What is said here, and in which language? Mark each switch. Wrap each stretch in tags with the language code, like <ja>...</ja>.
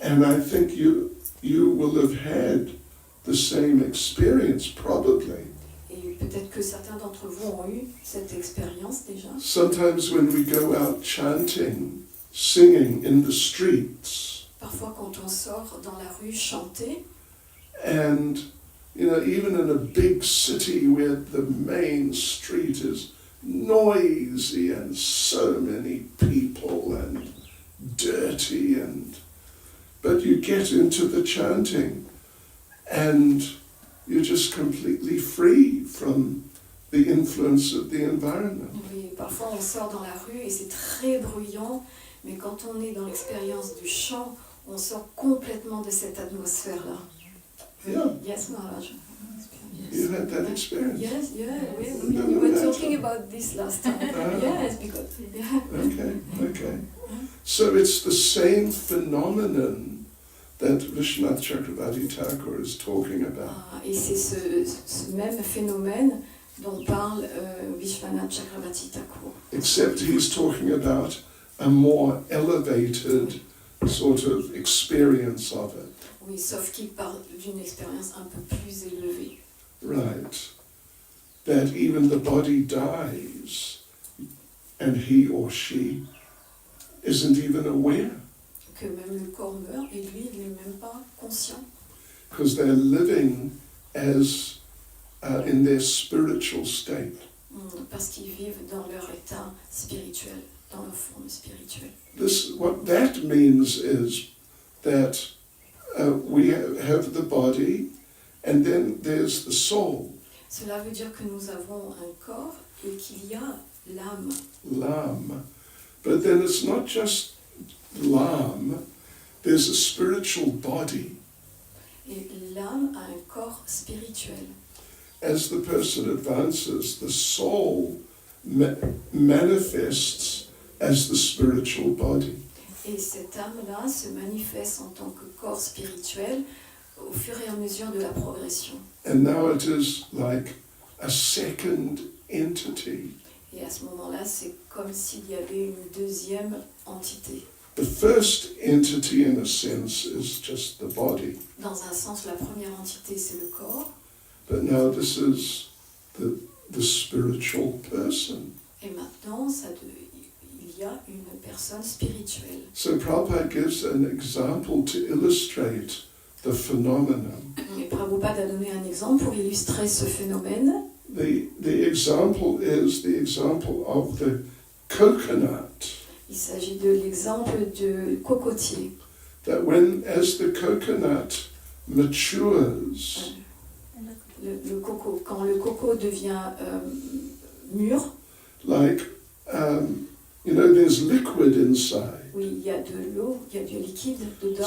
<en>and I think you will have had the same experience probably.</en> <fr>Et peut-être que certains d'entre vous ont eu cette expérience déjà.</fr> <en>Sometimes when we go out chanting, singing in the streets,</en> <fr>Parfois, quand on sort dans la rue chanter,</fr> <en>and even in a big city where the main street is noisy and so many people and dirty, but you get into the chanting and you're just completely free from the influence of the environment.</en> <fr>oui, parfois on sort dans la rue et c'est très bruyant, mais quand on est dans l'expérience du chant, on sort complètement de cette atmosphère-là.</fr> <en>Yeah, Yes, Maharaj. you had that experience. Yes, yeah, No, we no, were that's talking right. about this last time. Ah. Yes, because Okay. So it's the same phenomenon that Vishwanath Chakravarti Thakur is talking about.</en> <fr>Et c'est ce même phénomène dont parle Vishwanath Chakravarti Thakur.</fr> <en>Except he's talking about a more elevated sort of experience of it.</en> <fr>Oui, sauf qu'il parle d'une expérience un peu plus élevée.</fr> <en>Right. That even the body dies and he or she isn't even aware,</en> <fr>Que même le corps meurt et lui, il n'est même pas conscient.</fr> <en>because they're living as in their spiritual state.</en> <fr>Parce qu'ils vivent dans leur état spirituel, dans leur forme spirituelle.</fr> <en>What that means is that we have the body and then there's the soul.</en> <fr>Cela veut dire que nous avons un corps et qu'il y a l'âme. L'âme.</fr> <en>But then it's not just l'âme, there's a spiritual body.</en> <fr>Et l'âme a un corps spirituel.</fr> <en>As the person advances, the soul manifests as the spiritual body.</en> <fr>Et cette âme-là se manifeste en tant que corps spirituel au fur et à mesure de la progression.</fr> <en>And now it is like a second entity.</en> <fr>Et à ce moment-là, c'est comme s'il y avait une deuxième entité.</fr> <en>The first entity, in a sense, is just the body.</en> <fr>Dans un sens, la première entité, c'est le corps.</fr> <en>But now this is the spiritual person.</en> <fr>Et maintenant, il y a une personne spirituelle.</fr> <en>So Prabhupada gives an example to illustrate the phenomenon.</en> <fr>Et Prabhupada a donné un exemple pour illustrer ce phénomène.</fr> <en>The example is the example of the coconut.</en> <fr>Il s'agit de l'exemple du cocotier.</fr> <en>That as the coconut matures,</en> <fr>Le coco, quand le coco devient mûr,</fr> <en>like, there's liquid inside.</en> <fr>oui, il y a de l'eau, il y a du liquide dedans.</fr>